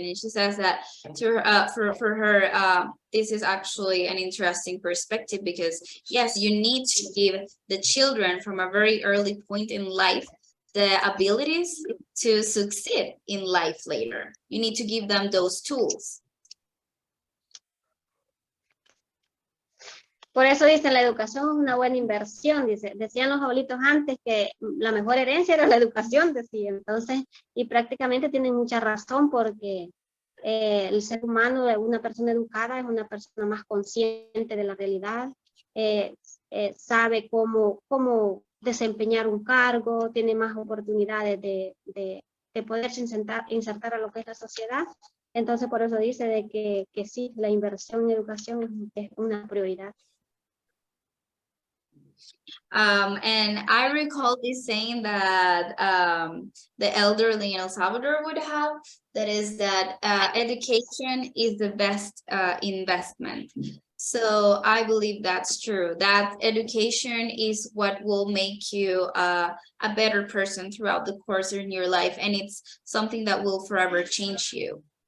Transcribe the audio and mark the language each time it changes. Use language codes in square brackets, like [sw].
[en] And she says that for her, this is actually an interesting perspective, because yes, you need to give the children from a very early point in life the abilities to succeed in life later. You need to give them those tools. [es] Por eso dice, la educación es una buena inversión, decían los abuelitos antes que la mejor herencia era la educación, decía. Entonces, y prácticamente tienen mucha razón, porque el ser humano, una persona educada, es una persona más consciente de la realidad, sabe cómo desempeñar un cargo, tiene más oportunidades de poderse insertar a lo que es la sociedad. Entonces, por eso dice de que sí, la inversión en educación es una prioridad. [en] And I recall this saying that the elderly in El Salvador would have, that is that education is the best investment. So I believe that's true, that education is what will make you a better person throughout the course of your life, and it's something that will forever change you.